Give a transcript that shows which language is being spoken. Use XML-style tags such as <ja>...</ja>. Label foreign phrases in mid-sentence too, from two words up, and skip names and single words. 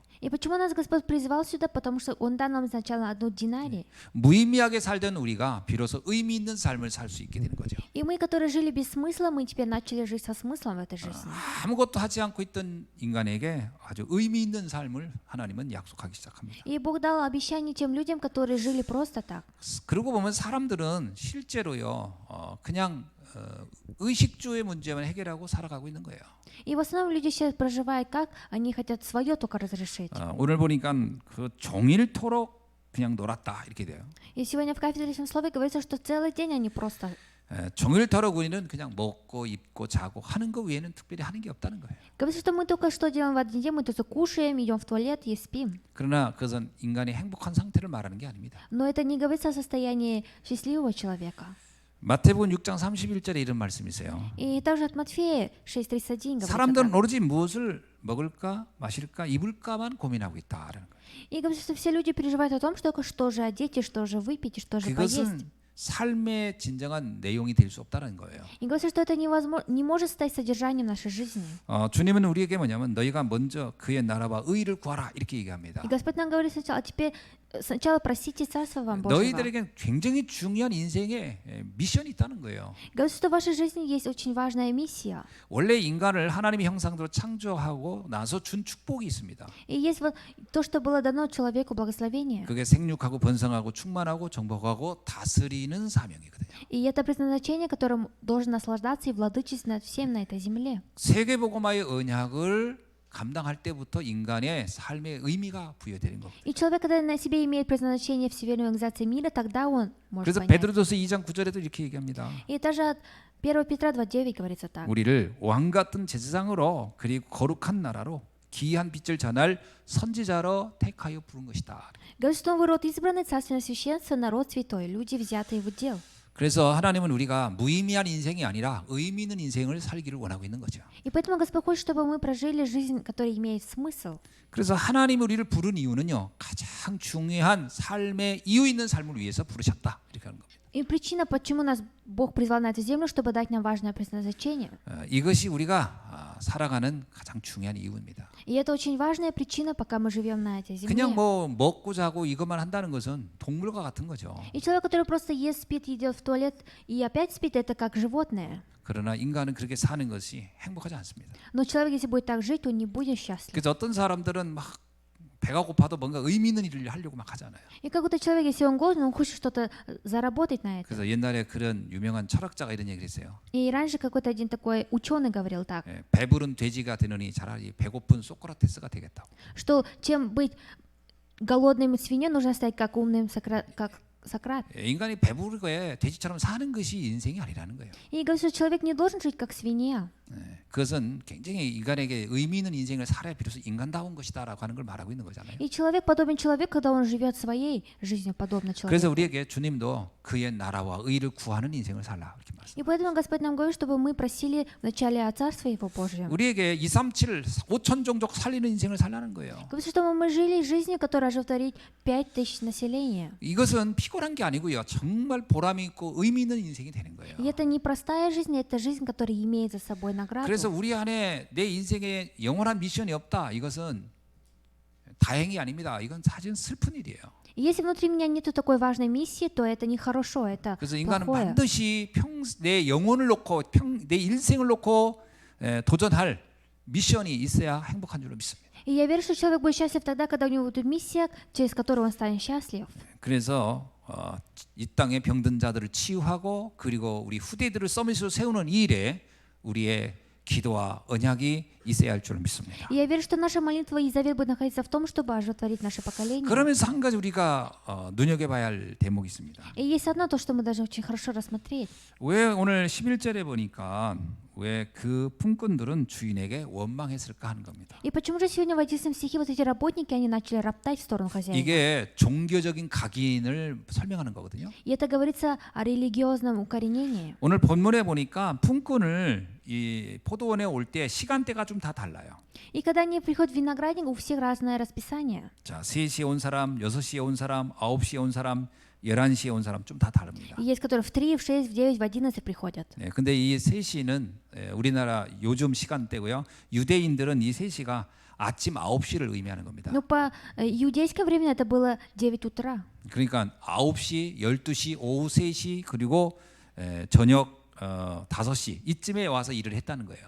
<ru>И почему нас Господь призвал сюда? Потому что Он дал нам сначала одну динарий.</ru> <ko>무의미하게 살던 우리가 비로소 의미 있는 삶을 살 수 있게 되는 거죠.</ko> <ru>И мы, которые жили без смысла, мы теперь начали жить со смыслом в этой жизни.</ru> <ko>아무것도 하지 않고 있던 인간에게 아주 의미 있는 삶을 하나님은 약속하기 시작합니다.</ko> <ru>И Бог дал обещание тем людям, которые жили просто так.</ru> <ko>그러고 보면 사람들은 실제로요, 그냥 의식주의 문제만 해결하고 살아가고 있는 거예요.</ko> <ru>И в основном люди сейчас проживают как? Они хотят свое только разрешить.</ru> <ko>오늘 보니까 그 종일토록 그냥 놀았다 이렇게 돼요.</ko> <ru>И сегодня в кафедре слове говорится, что целый день они просто...</ru> <ko>종일토록 우리는 그냥 먹고 입고 자고 하는 거 외에는 특별히 하는 게 없다는 거예요.</ko> <ru>Говорится, что мы только что делаем в один день, мы только кушаем, идем в туалет и спим.</ru> <ko>그러나 그것은 인간의 행복한 상태를 말하는 게 아닙니다.</ko> <ru>Но это не говорится о состоянии счастливого человека.</ru> <ko>마태복음 6장 31절에 이런 말씀이세요.</ko> <ru>И также от Матфея 6:31 говорится</ru> <ko>사람들은</ko> <ru>так.</ru> <ko>오로지 무엇을 먹을까, 마실까, 입을까만 고민하고 있다라는 거예요.</ko> <ru>И говорится, что все люди переживают о том, что же одеть, и что же выпить, и что же поесть.</ru> <ko>그것은 삶의 진정한 내용이 될 수 없다는 거예요.</ko> <ru>И говорится, что это невозможно, не может стать содержанием нашей жизни.</ru> <ko>주님은 우리에게 뭐냐면 너희가 먼저 그의 나라와 의를 구하라 이렇게 얘기합니다.</ko> <ru>И Господь нам говорит сначала, а теперь сначала просите Царство вам Божьего.</ru> <ko>너희들에게 굉장히 중요한 인생의 미션이 있다는 거예요.</ko> <ru>Говорится, что в вашей жизни есть очень важная миссия.</ru> <ko>원래 인간을 하나님의 형상대로 창조하고 나서 준 축복이 있습니다.</ko> <ru>И есть вот то, что было дано человеку благословение.</ru> <ko>그게 생육하고 번성하고 충만하고 정복하고 다스리는 사명이거든요.</ko> <ru>И это предназначение, которым должен наслаждаться и владычить над всем на этой земле.</ru> <ko>세계복음화의 언약을 감당할 때부터 인간의 삶의 의미가 부여되는 거예요.</ko> <ru>И человек, когда на себе имеет предназначение в всемирной организации мира, тогда он может</ru> <ko>그래서</ko> <ru>понять.</ru> <ko>베드로전서 2장 9절에도 이렇게 얘기합니다.</ko> <ru>И даже от 1 Петра 2:9 говорится так.</ru> <ko>우리를 왕 같은 제사장으로 그리고 거룩한 나라로 기이한 빛을 전할 선지자로 택하여 부른 것이다.</ko> <ru>Говорит, что вы род избранный, царственное священство, народ святой, люди, взятые в удел.</ru> <ko>그래서 하나님은 우리가 무의미한 인생이 아니라 의미 있는 인생을 살기를 원하고 있는 거죠.</ko> <ru>И поэтому Господь хочет, чтобы мы прожили жизнь, которая имеет смысл.</ru> <ko>그래서 하나님이 우리를 부른 이유는요, 가장 중요한 삶의 이유 있는 삶을 위해서 부르셨다 이렇게 하는 겁니다.</ko> <ru>И причина, почему нас Бог призвал на эту землю, чтобы дать нам важное предназначение.</ru> <ko>이것이 우리가 살아가는 가장 중요한 이유입니다.</ko> <ru>И это очень важная причина, пока мы живем на этой земле.</ru> <ko>그냥 뭐 먹고 자고 이것만 한다는 것은 동물과 같은 거죠.</ko> <ru>И человек, который просто ест, спит, идет в туалет и опять спит, это как животное.</ru> <ko>그러나 인간은 그렇게 사는 것이 행복하지 않습니다.</ko> <ru>Но человек, если будет так жить, он не будет счастлив.</ru> <ko>그래서 어떤 사람들은 막 배가 고파도 뭔가 의미 있는 일을 하려고 막 하잖아요.</ko> <ru>И какой-то человек, если он голоден, он хочет что-то заработать на это.</ru> <ko>그래서 옛날에 그런 유명한 철학자가 이런 얘기를 했어요.</ko> <ru>И раньше какой-то один такой ученый говорил так,</ru> <ko>배부른 돼지가 되느니 차라리 배고픈 소크라테스가 되겠다고.</ko> <ru>что чем быть голодным свиньей, нужно стать как умным как Сократ.</ru> <ko>인간이 배부르게 돼지처럼 사는 것이 인생이 아니라는 거예요.</ko> <ru>И говорит, что человек не должен жить как свинья.</ru> <ko>그것은 굉장히 인간에게 의미 있는 인생을 살아야 비로소 인간다운 것이다라고 하는 걸 말하고 있는 거잖아요.</ko> <ru>И человек подобен человеку, когда он живет своей жизнью, подобно</ru> <ko>그래서</ko> <ru>человеку.</ru> <ko>우리에게 주님도 그의 나라와 의를 구하는 인생을 살라 이렇게 말씀.</ko> <ru>И поэтому Господь нам говорит, чтобы мы просили вначале о Царстве Его Божьем.</ru> <ko>우리에게 237 5천 종족 살리는 인생을 살라는 거예요.</ko> <ru>Говорит, чтобы мы жили жизнью, которая оживотворит 5000 населения.</ru> <ko>이것은 피곤한 게 아니고요. 정말 보람 있고 의미 있는 인생이 되는 거예요.</ko> <ru>И это не простая жизнь, это жизнь, которая имеет за собой награду.</ru> <ko>그래서 우리 안에 내 인생에 영원한 미션이 없다. 이것은 다행이 아닙니다. 이건 사실 슬픈 일이에요.</ko> <ru>И если внутри меня нету такой важной миссии, то это нехорошо, это</ru> <ko>그래서 인간은</ko> <ru>плохое.</ru> <ko>반드시 내 영혼을 놓고 내 일생을 놓고 도전할 미션이 있어야 행복한 줄로 믿습니다.</ko> <ru>И я верю, что человек будет счастлив тогда, когда у него будет миссия, через которую он станет счастлив.</ru> <ko>그래서 이 땅의 병든 자들을 치유하고 그리고 우리 후대들을 서밋으로 세우는 이 일에 우리의 기도와 언약이 있어야 할 줄 믿습니다.</ko> <ru>И я верю, что наша молитва и завет будет находиться в том, чтобы оживотворить наше поколение.</ru> <ko>그러면서 한 가지 우리가 눈여겨봐야 할 대목이 있습니다.</ko> <ru>И есть одно то, что мы должны очень хорошо рассмотреть.</ru> <ko>왜 오늘 11절에 보니까 왜 그 품꾼들은 주인에게 원망했을까 하는 겁니다.</ko> <ru>И почему же сегодня в 11 стихе вот эти работники, они начали роптать в сторону хозяина?</ru> <ko>이게 종교적인 각인을 설명하는 거거든요.</ko> <ru>И это говорится о религиозном укоренении.</ru> <ko>오늘 본문에 보니까 품꾼을 이 포도원에 올 때 시간대가 좀 다 달라요.</ko> <ru>И когда они приходят в виноградник, у всех разное расписание.</ru> <ko>자, 3시에 온 사람, 6시에 온 사람, 9시에 온 사람, 11시에 온 사람 좀 다 다릅니다.</ko> <ru>И есть, которые в 3, в 6, в 9, в 11 приходят.</ru> <ko>네, 근데 이 3시는 우리나라 요즘 시간대고요. 유대인들은 이 3시가 아침 9시를 의미하는 겁니다.</ko> <ru>Но по иудейскому времени это было 9 утра.</ru> <ko>그러니까 9시, 12시, 오후 3시 그리고 저녁 5시 이쯤에 와서 일을 했다는 거예요.</ko>